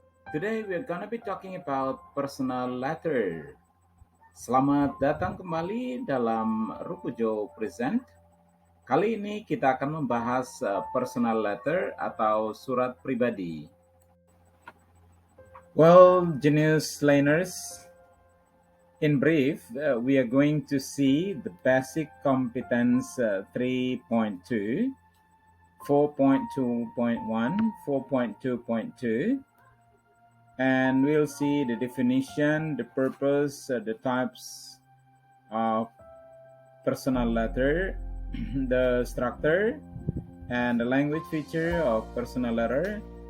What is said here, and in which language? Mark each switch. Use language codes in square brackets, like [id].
[en] Today we're gonna be talking about personal letter. [id] Selamat datang kembali dalam Rukujo Present. Kali ini kita akan membahas personal letter atau surat pribadi. [en] Well, genius learners, in brief, we are going to see the basic competence 3.2, 4.2.1, 4.2.2, and we'll see the definition, the purpose, the types of personal letter, the structure, and the language feature of personal letter.